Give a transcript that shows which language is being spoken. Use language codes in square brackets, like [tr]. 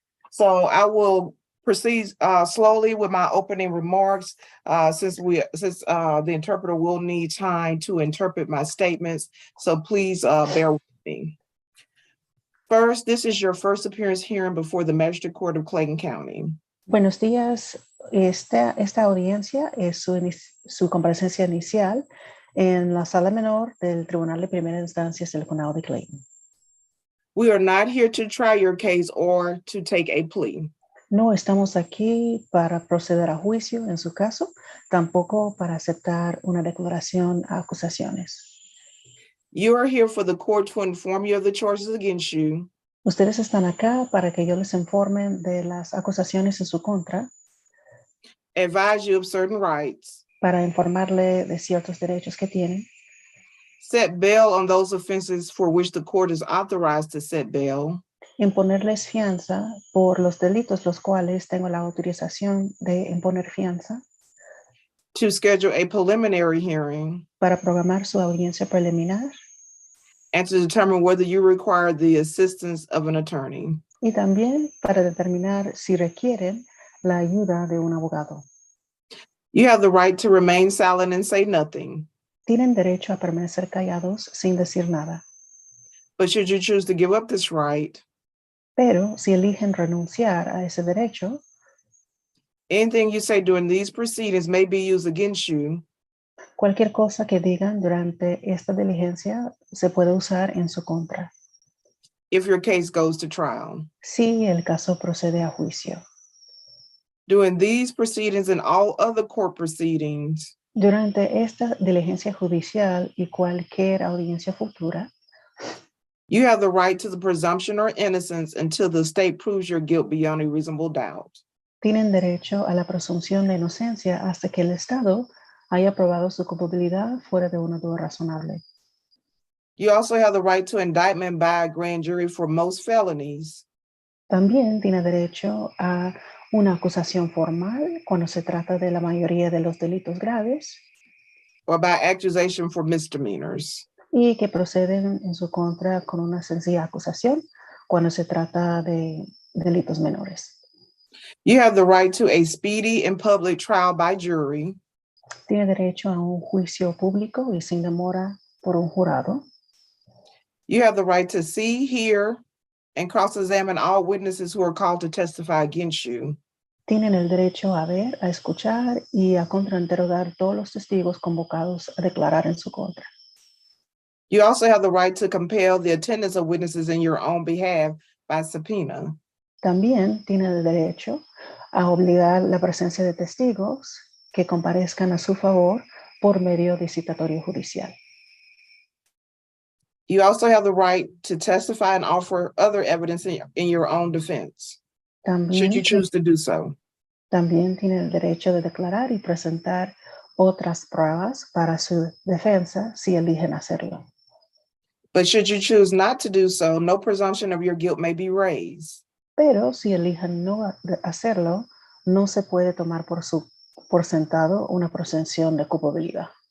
[en] So I will proceed slowly with my opening remarks since the interpreter will need time to interpret my statements. So please bear with me. First, this is your first appearance hearing before the Magistrate Court of Clayton County. [es] Buenos días. Esta audiencia es su comparecencia inicial en la sala menor del Tribunal de Primera Instancia del Condado de Clayton. [en] We are not here to try your case or to take a plea. [es] No estamos aquí para proceder a juicio en su caso, tampoco para aceptar una declaración a acusaciones. [en] You are here for the court to inform you of the charges against you. [es] Ustedes están acá para que yo les informen de las acusaciones en su contra. [en] Advise you of certain rights. [es] Para informarle de ciertos derechos que tienen. [en] Set bail on those offenses for which the court is authorized to set bail. [es] Imponerles fianza por los delitos los cuales tengo la autorización de imponer fianza. [en] To schedule a preliminary hearing. [es] Para programar su audiencia preliminar. [en] And to determine whether you require the assistance of an attorney. [es] Y también para determinar si requieren la ayuda de un abogado. [en] You have the right to remain silent and say nothing. [es] Tienen derecho a permanecer callados sin decir nada. [en] But should you choose to give up this right, [es] pero si eligen renunciar a ese derecho, [en] anything you say during these proceedings may be used against you. [es] Cualquier cosa que digan durante esta diligencia se puede usar en su contra. [en] If your case goes to trial. [es] Si el caso procede a juicio. [en] During these proceedings and all other court proceedings. [es] Durante esta diligencia judicial y cualquier audiencia futura. [en] You have the right to the presumption or innocence until the state proves your guilt beyond a reasonable doubt. [es] Tienen derecho a la presunción de inocencia hasta que el Estado haya probado su culpabilidad fuera de una duda razonable. [en] You also have the right to indictment by a grand jury for most felonies. [es] También tiene derecho a una acusación formal cuando se trata de la mayoría de los delitos graves. [en] Or by accusation for misdemeanors. [es] Y que proceden en su contra con una sencilla acusación cuando se trata de delitos menores. [en] You have the right to a speedy and public trial by jury. [es] Tiene derecho a un juicio público y sin demora por un jurado. [en] You have the right to see, hear, and cross-examine all witnesses who are called to testify against you. [es] Tienen el derecho a ver, a escuchar y a contrainterrogar todos los testigos convocados a declarar en su contra. [en] You also have the right to compel the attendance of witnesses in your own behalf by subpoena. [es] También tiene el derecho a obligar la presencia de testigos que comparezcan a su favor por medio de citatorio judicial. [en] You also have the right to testify and offer other evidence in your own defense, should you choose to do so. [es] También tiene el derecho de declarar y presentar otras pruebas para su defensa si eligen hacerlo. [en] But should you choose not to do so, no presumption of your guilt may be raised. [es] Pero si eligen no hacerlo, no se puede tomar por sentado una presunción de culpabilidad.